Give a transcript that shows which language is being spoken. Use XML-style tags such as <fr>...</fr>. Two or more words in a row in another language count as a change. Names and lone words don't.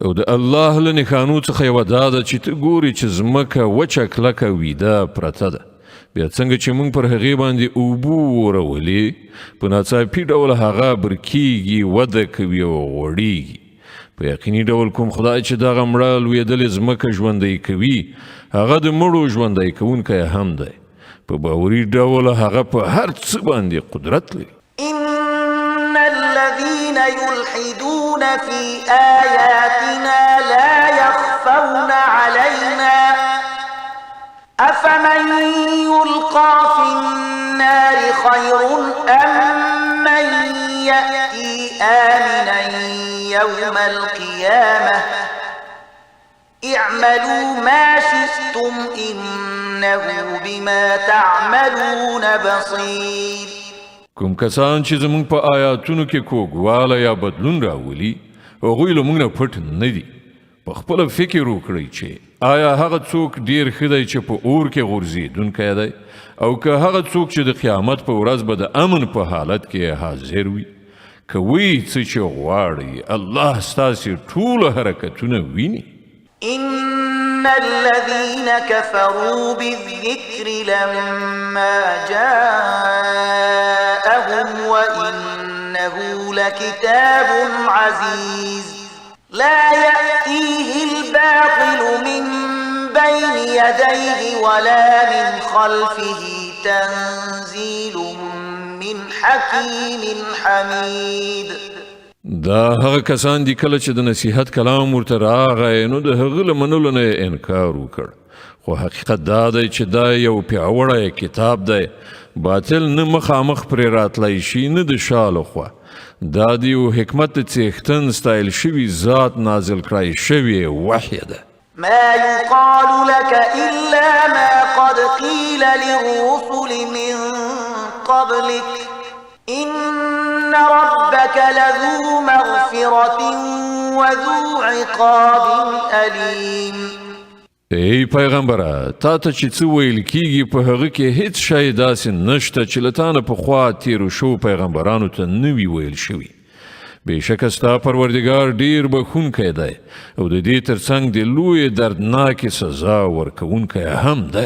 <ps>او د الله له نښانو څخه یوه دا ده چې ته ګورې چې ځمکه وچه کلکه ویده پرته ده، بیا څنګه چې موږ پر هغې باندې اوبه ورولې په ناڅاپي ډول هغه برکیږي، وده کوي او غوړیږي. په یقیني ډول کوم خدای چې دغه مړه لویدلې ځمکه ژوندی کوي هغه د مړو ژوندی کوونکی هم دی. په باوري ډول هغه په هر څه باندې قدرت لري.</ps> <ar>إن الذين يلحدون في آياتنا لا يخفون علينا أفمن يلقى في النار خير أم من يأتي آمنا يوم القيامة اعملوا ما شئتم إنه بما تعملون بصير.</ar> <ps>کوم کسان چې زموږ په آیاتونو کې کوږوالی یا بدلون راولي هغوی له موږ نه پټ نه دي. په خپله فکر وکړئ چې آیا هغه څوک ډیر ښه دی چې په اور کې غورځېدونکی دی او که هغه څوک چې د قیامت په ورځ به د امن په حالت کې حاضر وي. کوئ څه چې غواړئ، الله ستاسې ټول حرکتونه ویني.</ps> <ar>إن الذين كفروا بالذكر لما جاءهم وإنه لكتاب عزيز لا يأتيه الباطل من بين يديه ولا من خلفه تنزيل من حكيم حميد.</ar> <ps>دا هغه کسان دي کله چې د نصیحت کلام ورته راغی نو د هغه له منلو نه انکار وکړ، خو حقیقت دا دی چې دا یو پیاوړی کتاب دی، باطل نه مخامخ پرې راتلی شي نه د شا لخوا. دا د یو حکمت د څښتن ستایل شوي ذات نازل کړی شوې وحی ده.</ps> <ar>ما يقال لك إلا ما قد قيل للرسل من قبلك إن ربك لذو مغفرة وذو عقاب أليم.</ar> <ps>ای پیغمبره، تا ته چې څه ویل کیږي په هغه کې هیڅ شی داسې نشته چې له تا نه پخوا تیرو شو پیغمبرانو ته نه وي ویل شوي. بېشکه ستا پروردګار ډیر بخښونکی دی او د دې ترڅنګ د لویې دردناکې سزا ورکوونکی هم دی.</ps>